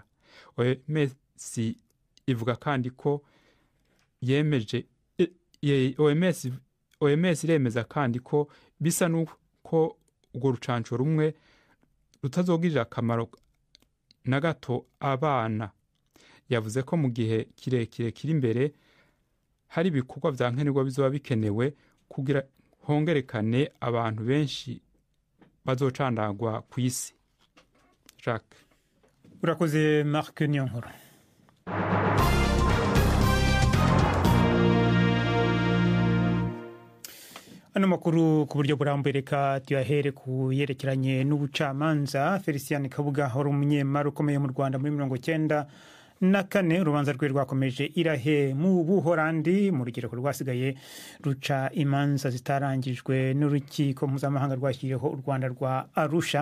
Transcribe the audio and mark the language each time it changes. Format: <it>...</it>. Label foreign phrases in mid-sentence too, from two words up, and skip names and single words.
<rn>OMS ivuga kandi ko OMS iremeza kandi ko bisa nuko urwo rucanco rumwe rutazogirira akamaro na gato abana. Yavuze ko mu gihe kirekire kiri imbere hari ibikorwa vya nkenerwa bizoba bikenewe kugira hongerekane abantu benshi bazocandagwa ku isi. Jacques. Urakoze Marc Nyonkuru. Ano makuru ku buryo burambuye reka tuyahere ku yerekeranye n'ubucamanza.</rn> <rw>Felicien Kabuga wari umunyemari ukomeye mu Rwanda muri 1994 urubanza rwe rwakomeje irahe mu Buholandi mu rugereko rwasigaye ruca imanza zitarangijwe n'urukiko mpuzamahanga rwashyiriyeho u Rwanda rwa Arusha.</rw>